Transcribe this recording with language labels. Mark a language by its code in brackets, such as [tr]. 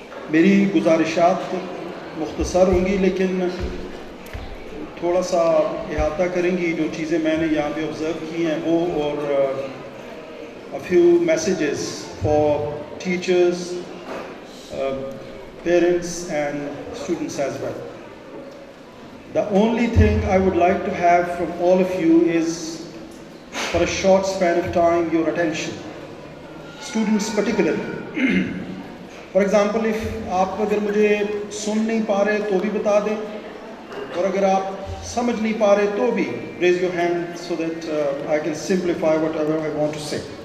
[ur] میری گزارشات مختصر ہوں گی لیکن تھوڑا سا احاطہ کریں گی جو چیزیں میں نے یہاں پہ آبزرو کی ہیں وہ، اور [en] a few messages for teachers, parents and students as well. The only thing I would like to have from all of you is, for a short span of time, your attention. Students particularly. For example, if [ur] آپ اگر مجھے سن نہیں پا رہے تو بھی بتا دیں، اور اگر آپ سمجھ نہیں پا رہے تو بھی [en] raise your hand so that I can simplify whatever I want to say.